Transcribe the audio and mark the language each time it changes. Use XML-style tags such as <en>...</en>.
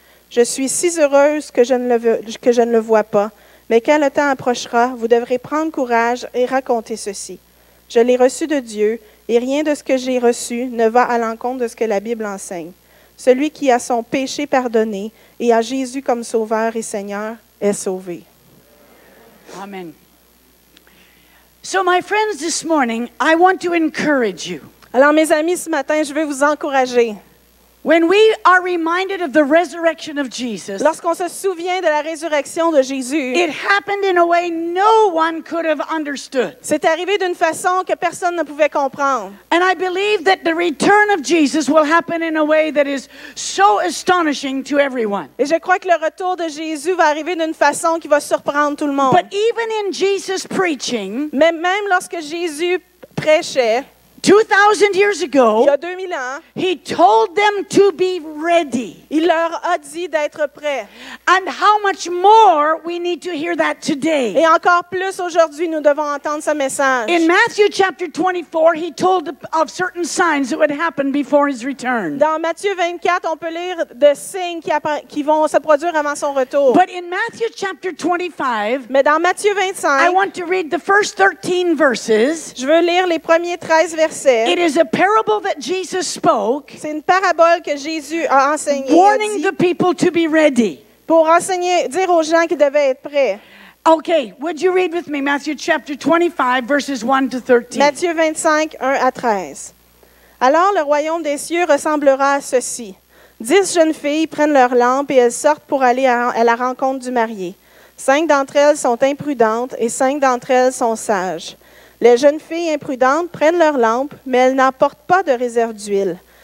<fr>Je suis si heureuse que je ne le vois pas, mais quand le temps approchera, vous devrez prendre courage et raconter ceci. Je l'ai reçu de Dieu, et rien de ce que j'ai reçu ne va à l'encontre de ce que la Bible enseigne. Celui qui a son péché pardonné et a Jésus comme Sauveur et Seigneur est sauvé. Amen.</fr> <en>So, my friends, this morning, I want to encourage you.</en> <fr>Alors, mes amis, ce matin, je veux vous encourager.</fr> <en>When we are reminded of the resurrection of Jesus,</en> <fr>Lorsqu'on se souvient de la résurrection de Jésus,</fr> <en>it happened in a way no one could have understood.</en> <fr>c'est arrivé d'une façon que personne ne pouvait comprendre.</fr> <en>And I believe that the return of Jesus will happen in a way that is so astonishing to everyone.</en> <fr>Et je crois que le retour de Jésus va arriver d'une façon qui va surprendre tout le monde.</fr> <en>But even in Jesus' preaching,</en> <fr>Mais même lorsque Jésus prêchait,</fr> <en>2,000 years</en> <fr>il</fr> <en>ago,</en> <fr>y a 2000 ans,</fr> <en>he told them to be ready.</en> <fr>il leur a dit d'être prêts.</fr> <en>And how much more we need to hear that today.</en> <fr>Et encore plus aujourd'hui, nous devons entendre ce message.</fr> <en>In Matthew chapter 24, he told of certain signs that would happen before his return.</en> <fr>Dans Matthieu 24, on peut lire de signes qui vont se produire avant son retour.</fr> <en>But in Matthew chapter 25,</en> <fr>Mais dans Matthieu</fr> <en>I</en> <fr>25,</fr> <en>want to read the first 13 verses.</en> <fr>je veux lire les premiers 13 versets.</fr> <en>It is a parable that Jesus spoke,</en> <fr>C'est une parabole que Jésus a enseignée</fr> <en>warning the people to be ready.</en> <fr>pour dire aux gens qu'ils devaient être prêts.</fr> <en>Okay, would you read with me Matthew chapter 25, verses 1 to 13?</en> <fr>Matthieu 25, 1 à 13. Alors le royaume des cieux ressemblera à ceci. 10 jeunes filles prennent leur lampe et elles sortent pour aller à la rencontre du marié. 5 d'entre elles sont imprudentes et 5 d'entre elles sont sages. Les jeunes filles imprudentes prennent leur lampe, mais elles n'emportent pas de réserve d'huile.</fr>